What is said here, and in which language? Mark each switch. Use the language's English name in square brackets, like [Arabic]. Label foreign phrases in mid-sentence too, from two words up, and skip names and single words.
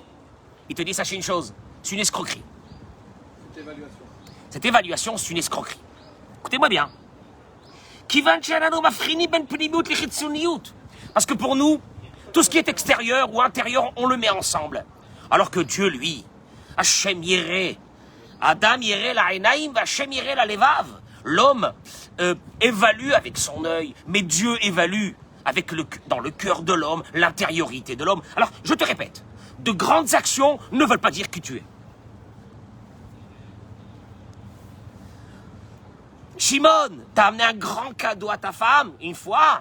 [French] Il te dit, sachez une chose, c'est une escroquerie. Cette évaluation, c'est une escroquerie. Écoutez-moi bien. Parce que pour nous, tout ce qui est extérieur ou intérieur, on le met ensemble. Alors que Dieu, lui, [Hebrew] ה' יראה, אדם יראה לעינים, ה' יראה ללבב. [French] L'homme évalue avec son œil, mais Dieu évalue avec dans le cœur de l'homme, l'intériorité de l'homme. Alors, je te répète, de grandes actions ne veulent pas dire qui tu es. Shimon, t'as amené un grand cadeau à ta femme, une fois.